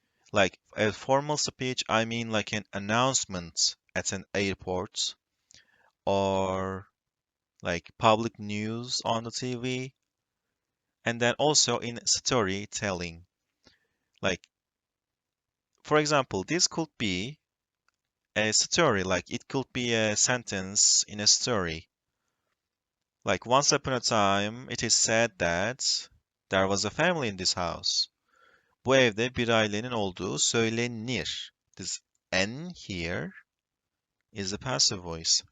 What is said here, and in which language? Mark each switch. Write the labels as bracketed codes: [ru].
[en] Like a formal speech, I mean like an announcement at an airport or like public news on the TV, and then also in storytelling. Like, for example, this could be a story, like it could be a sentence in a story. Like, once upon a time, it is said that there was a family in this house. [tr] Bu evde bir ailenin olduğu söylenir. [en] This N here is the passive voice.